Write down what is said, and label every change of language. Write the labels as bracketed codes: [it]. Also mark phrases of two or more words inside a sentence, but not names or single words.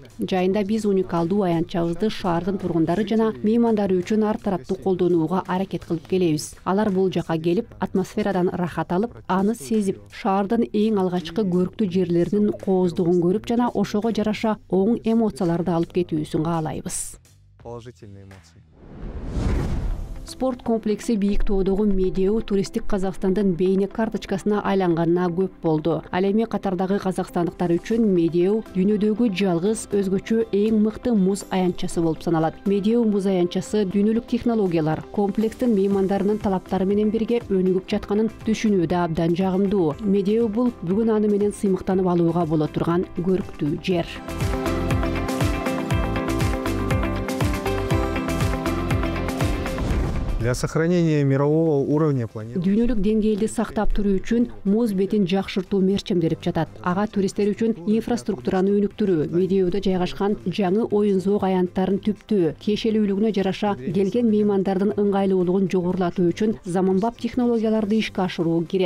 [ky] Жайында биз уникалдуу аянтчабызды шаардын тургундары жана меймандары үчүн ар тараптуу колдонууга аракет кылып келебиз. Алар бул жака келип, атмосферадан рахат алып, аны сезип, шаардын эң алгачкы көрктүү жерлеринин кооздугун көрүп жана ошого жараша оң эмоцияларды алып кетүүсүн каалайбыз. [ru] Положительные эмоции. [ky] Спорт комплекси бийик тоодогу Медео туристтик Казакстандын бейне карточкасына айланганына көп болду. Ал эми катардагы казакстандыктар үчүн Медео дүйнөдөгү жалгыз өзгөчө эң мыкты муз аянтчасы болуп саналат. Медео муз аянтчасы дүйнөлүк технологиялар, комплекстин меймандарынын талаптары менен бирге өнүгүп жатканын түшүнүүдө абдан жагымдуу. Медео бул бүгүн аны менен сыймыктанып алууга боло турган көрктүү жер. [ru] Для сохранения мирового уровня планеты [ky] Дүйнөлүк деңгээлди сактап туруу үчүн муз бетин жакшыртуу мерчемдерип жатат. Ага туристтер үчүн инфраструктураны өнүктүрүү, Медеодо жайгашкан жаңы оюн зоок аянттарын түптөө, киешелүүлүгүнө жараша келген меймандардын ыңгайлуулугун жогорулатуу үчүн заманбап технологияларды ишке ашыруу кирет.